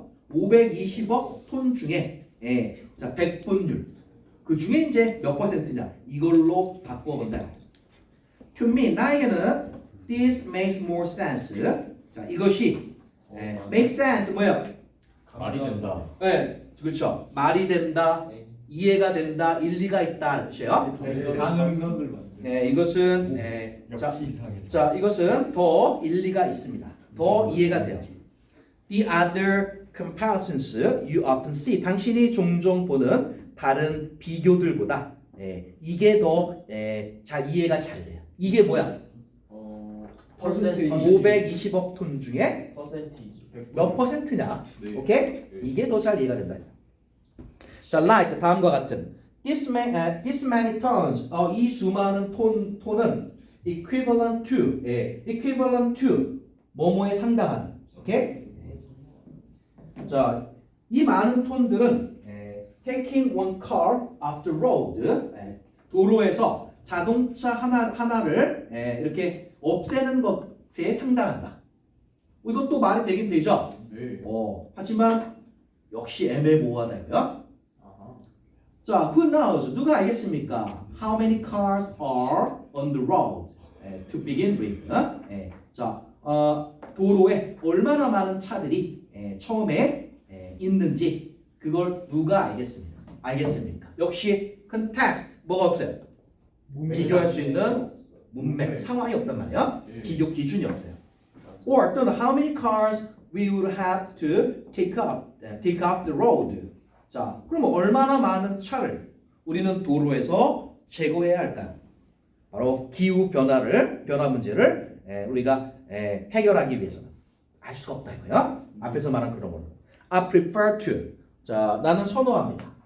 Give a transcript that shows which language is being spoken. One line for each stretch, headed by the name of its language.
Korean: 520억 톤 중에 자 백분율 그 중에 이제 몇 퍼센트냐 이걸로 바꿔본다.
English: To me
Korean: 나에게는
English: this makes more sense.
Korean: 자 이것이
English: make sense
Korean: 뭐야? 말이 된다. 그렇죠. 말이 된다, 이해가 된다, 일리가 있다 뜻이에요. 가능성을 만들. 이것은 역시 이상해. 자 이것은 더 일리가 있습니다. 더 이해가 돼요.
English: The other comparisons you often see.
Korean: 당신이 종종 보는 다른 비교들보다 이게 더 잘 이해가 잘 돼요. 이게 뭐야? 퍼센테이지. 520억 톤 중에 퍼센티지. 몇 퍼센트냐? 네. 오케이? 이게 더 잘 이해가 된다.
English: 자, like
Korean: 다음과 같은
English: this many tons.
Korean: 이 수많은 톤은
English: equivalent to
Korean: 뭐뭐에 상당한. 오케이? 자, 이 많은 톤들은
English: taking one car off the road.
Korean: 도로에서 자동차 하나를 이렇게 없애는 것에 상당한다. 이것도 말이 되긴 되죠. 네. 하지만 역시 애매모호하다고요. 자,
English: who knows?
Korean: 누가 알겠습니까?
English: How many cars are on the road to begin with?
Korean: 자, 도로에 얼마나 많은 차들이 처음에 있는지 그걸 누가 알겠습니까? 역시 context 뭐가 없어요? 비교할 수 있는 문맥 상황이 없단 말이야. 비교 기준이 없어요.
English: Or
Korean: 또는
English: how many cars we would have to take off the road.
Korean: 자, 그럼 얼마나 많은 차를 우리는 도로에서 제거해야 할까요? 바로 기후 변화 문제를 우리가 해결하기 위해서는 알 수가 없다 이거야. 앞에서 말한 그런 거는.
English: I prefer to.
Korean: 자, 나는 선호합니다.